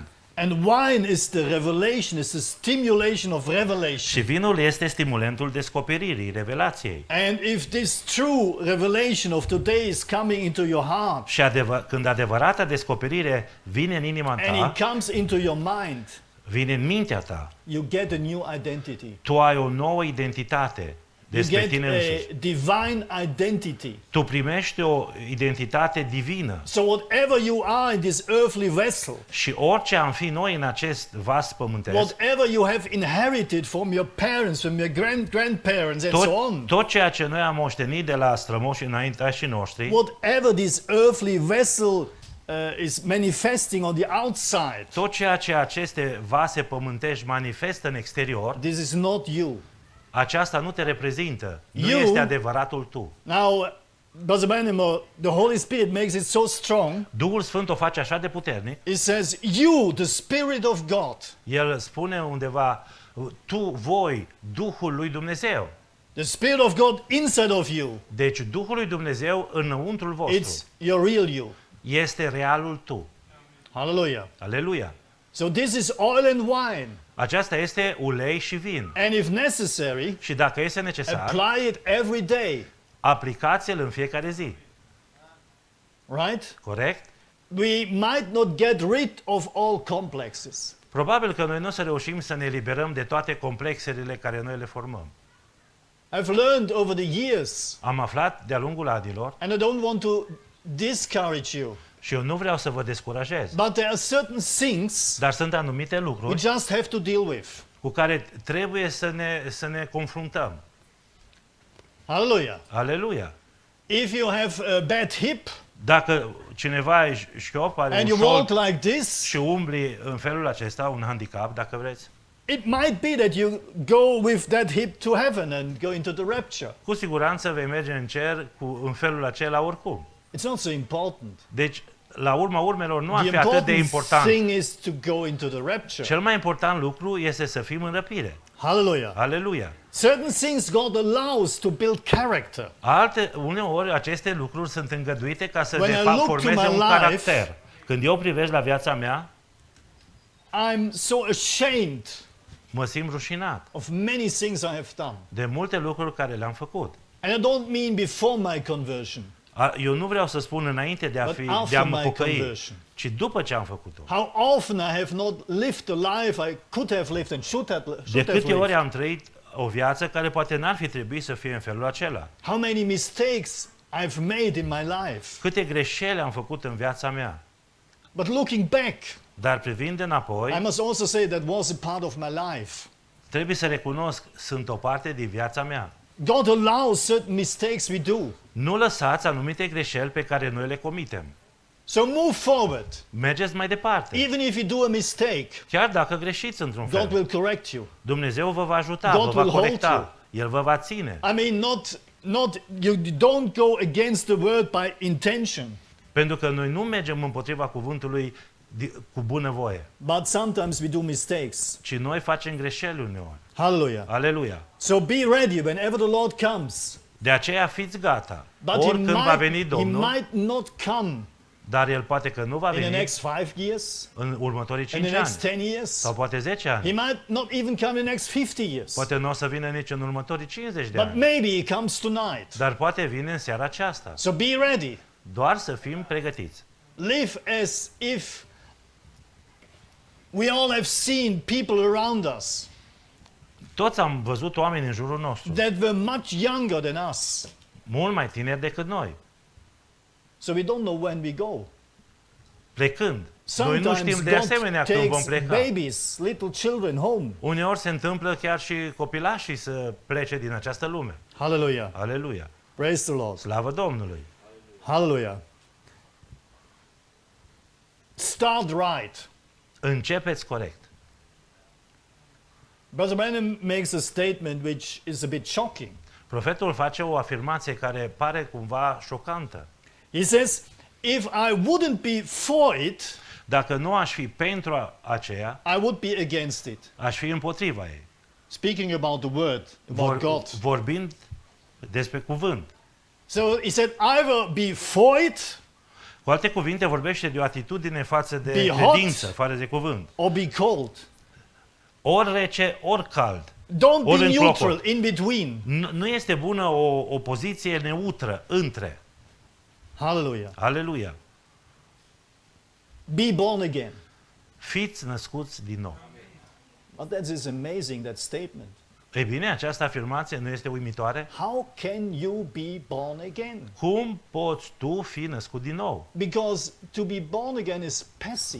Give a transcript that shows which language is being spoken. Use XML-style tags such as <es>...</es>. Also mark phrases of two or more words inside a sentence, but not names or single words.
<en>And wine is the revelation, is the stimulation of revelation.</en> <ro>Și vinul este stimulentul descoperirii, revelației.</ro> <en>And if this true revelation of today is coming into your heart,</en> <ro>Și când adevărata descoperire vine în inima</ro> <en>and</en> <ro>ta,</ro> <en>it comes into your mind,</en> <ro>vine în mintea ta,</ro> <en>you get a new identity.</en> <ro>tu ai o nouă identitate</ro> <en>You</en> <ro>despre</ro> <en>get</en> <ro>tine însuți.</ro> <en>a divine identity.</en> <ro>Tu primești o identitate divină.</ro> <en>So whatever you are in this earthly vessel,</en> <ro>Și orice am fi noi în acest vas pământesc,</ro> <en>whatever you have inherited from your parents, from your grandparents and so on,</en> <ro>tot ceea ce noi am moștenit de la strămoșii înaintașii noștri,</ro> <en>whatever this earthly vessel is manifesting on the outside,</en> <ro>tot ceea ce aceste vase pământești manifestă în exterior,</ro> <en>this is not you.</en> <ro>aceasta nu te reprezintă. Nu</ro> <en>You-</en> <ro>este adevăratul tu.</ro> <en>Now, Brother Branham, the Holy Spirit makes it so strong.</en> <ro>Duhul Sfânt o face așa de puternic.</ro> <en>It says, you, the Spirit of God.</en> <ro>El spune undeva, voi, Duhul lui Dumnezeu.</ro> <en>The Spirit of God inside of you.</en> <ro>Deci Duhul lui Dumnezeu înăuntrul vostru</ro> <en>It's your real you.</en> <ro>este realul tu.</ro> <en>Hallelujah.</en> <ro>Aleluia!</ro> <en>So this is oil and wine.</en> <ro>Aceasta este ulei și vin.</ro> <en>And if necessary,</en> <ro>Și dacă este necesar,</ro> <en>apply it every day.</en> <ro>aplicați-l în fiecare zi.</ro> <en>Right?</en> <ro>Corect?</ro> <en>We might not get rid of all complexes.</en> <ro>Probabil că noi nu o să reușim să ne eliberăm de toate complexele care noi le formăm.</ro> <en>I've learned over the years,</en> <ro>Am aflat de-a lungul anilor,</ro> <en>and I don't want to discourage you.</en> <ro>Și eu nu vreau să vă descurajez.</ro> <en>But there are certain things</en> <ro>Dar sunt anumite</ro> <en>we</en> <ro>lucruri</ro> <en>just have to deal with.</en> <ro>cu care trebuie să ne confruntăm.</ro> <en>Hallelujah.</en> <ro>Aleluia!</ro> <en>If you have a bad hip</en> <ro>Dacă cineva e șchiop, are</ro> <en>and</en> <ro>un</ro> <en>you walk</en> <ro>șold</ro> <en>like this,</en> <ro>și umbli în felul acesta, un handicap, dacă vreți,</ro> <en>it might be that you go with that hip to heaven and go into the rapture.</en> <ro>cu siguranță vei merge în cer în felul acela oricum.</ro> <en>It's not so important.</en> <ro>Deci, la urma urmelor, nu ar</ro> <en>The</en> <ro>fi atât de</ro> <en>important</en> <ro>important.</ro> <en>thing is to go into the rapture.</en> <ro>Cel mai important lucru este să fim în răpire.</ro> <en>Hallelujah.</en> <ro>Aleluia!</ro> <en>Certain things God allows to build character.</en> <ro>Uneori aceste lucruri sunt îngăduite ca să</ro> <en>When</en> <ro>de</ro> <en>I</en> <ro>fapt</ro> <en>look to</en> <ro>formeze</ro> <en>my</en> <ro>un</ro> <en>life,</en> <ro>caracter. Când eu privesc la viața mea,</ro> <en>I'm so ashamed</en> <ro>mă simt rușinat</ro> <en>of many things I have done.</en> <ro>de multe lucruri care le-am făcut.</ro> <en>And I don't mean before my conversion,</en> <ro>Eu nu vreau să spun înainte de a,</ro> <en>but</en> <ro>de</ro> <en>after</en> <ro>a mă</ro> <en>my</en> <ro>pocăi,</ro> <en>conversion.</en> <ro>ci după ce am făcut-o.</ro> <en>How often I have not lived the life I could have lived and should</en> <ro>De</ro> <en>have</en> <ro>câte ori</ro> <en>lived.</en> <ro>am trăit o viață care poate n-ar fi trebuit să fie în felul acela.</ro> <en>How many mistakes I've made in my life.</en> <ro>Câte greșeli am făcut în viața mea.</ro> <en>But looking back,</en> <ro>Dar privind</ro> <en>I</en> <ro>înapoi,</ro> <en>must also say that was a part of my life.</en> <ro>trebuie să recunosc, sunt o parte din viața mea.</ro> <en>God allows certain mistakes we do.</en> <ro>Nu lăsați anumite greșeli pe care noi le comitem.</ro> <en>So move forward.</en> <ro>Mergeți mai departe.</ro> <en>Even if you do a mistake,</en> <ro>Chiar dacă greșiți într-un</ro> <en>God</en> <ro>fel,</ro> <en>will correct you.</en> <ro>Dumnezeu vă va ajuta,</ro> <en>God</en> <ro>vă va</ro> <en>will hold</en> <ro>corecta. El vă va ține.</ro> <en>I mean, not you don't go against the word by intention,</en> <ro>Pentru că noi nu mergem împotriva cuvântului cu bunăvoie,</ro> <en>but sometimes we do mistakes.</en> <ro>ci noi facem greșeli uneori.</ro> <en>Hallelujah.</en> <ro>Aleluia!</ro> <en>So be ready whenever the Lord comes.</en> <ro>De aceea fiți gata.</ro> <en>But</en> <ro>Oricând va veni</ro> <en>he</en> <ro>Domnul,</ro> <en>might not come</en> <ro>dar El poate că nu va</ro> <en>in the</en> <ro>veni</ro> <en>next 5 years,</en> <ro>în următorii</ro> <en>in</en> <ro>5</ro> <en>the</en> <ro>ani</ro> <en>next 10 years.</en> <ro>sau poate 10 ani.</ro> <en>He might not even come in the next 50 years.</en> <ro>Poate nu o să vină nici în următorii 50 de</ro> <en>But</en> <ro>ani.</ro> <en>maybe he comes tonight.</en> <ro>Dar poate vine în seara aceasta.</ro> <en>So be ready.</en> <ro>Doar să fim pregătiți.</ro> <en>Live as if we all have seen people around us</en> <ro>Toți am văzut oameni în jurul nostru,</ro> <en>that were much younger than us.</en> <ro>mult mai tineri decât noi,</ro> <en>So we don't know when we go.</en> <ro>plecând. Noi nu</ro> <en>Sometimes</en> <ro>știm de</ro> <en>God</en> <ro>asemenea când vom</ro> <en>takes</en> <ro>pleca.</ro> <en>babies, little children home.</en> <ro>Uneori se întâmplă chiar și copilașii să plece din această lume.</ro> <en>Hallelujah.</en> <ro>Aleluia!</ro> <en>Praise the Lord.</en> <ro>Slavă Domnului!</ro> <en>Hallelujah. Start right.</en> <ro>Începeți corect.</ro> <en>Brother Branham makes a statement which is a bit shocking.</en> <ro>Profetul face o afirmație care pare cumva șocantă.</ro> <en>He says, if I wouldn't be for it,</en> <ro>Dacă nu aș fi pentru aceea,</ro> <en>I would be against it.</en> <ro>aș fi împotriva ei.</ro> <en>Speaking about the word, about God.</en> <ro>Vorbind despre cuvânt.</ro> <en>So he said, either be for it</en> <ro>Cu alte cuvinte, vorbește de o atitudine față de</ro> <en>Be hot.</en> <ro>credință, față de cuvânt.</ro> <en>or be cold.</en> <ro>Ori rece, ori cald.</ro> <en>Don't be</en> <ro>Or în</ro> <en>neutral,</en> <ro>clocot.</ro> <en>in between.</en> <ro>Nu este bună o poziție neutră între.</ro> <en>Hallelujah.</en> <ro>Aleluia!</ro> <en>Be born again.</en> <ro>Fiți născuți din nou.</ro> <en>But that is amazing, that statement.</en> <ro>Ei bine, această afirmație nu este uimitoare?</ro> <en>How can you be born again?</en> <ro>Cum poți tu fi născut din nou?</ro> <en>Because to be born again is passive.</en>